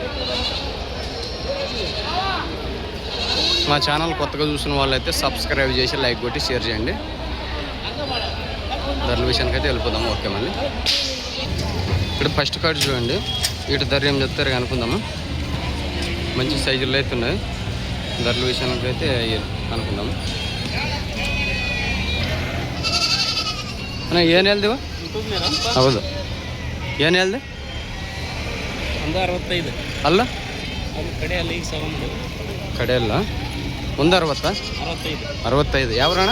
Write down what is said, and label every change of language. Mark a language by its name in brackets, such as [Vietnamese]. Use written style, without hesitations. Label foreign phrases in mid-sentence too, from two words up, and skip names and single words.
[Telugu] మా ఛానల్ కొత్తగా చూసిన వాళ్ళైతే సబ్స్క్రైబ్ చేసి లైక్ కొట్టి షేర్ చేయండి. ధరల విషయానికి అయితే వెళ్ళిపోదాము. ఓకే, మళ్ళీ ఇక్కడ [English] first card [Telugu] చూడండి. వీటి ధర ఏం చెప్తారు అనుకుందాము. మంచి సైజుల్లో అయితే ఉన్నాయి. ధరల విషయానికి అయితే అనుకుందాము. [Kannada] ಏನು ಹೇಳ್ದೇವ? ಹೌದು, ಏನು ಹೇಳ್ದೆ? 165 ಅಲ್ಲ ಕಡೆಯಲ್ಲಿ ಈಗ ಕಡೆಯಲ್ಲ 160 65. ಯಾವ ಅಣ್ಣ?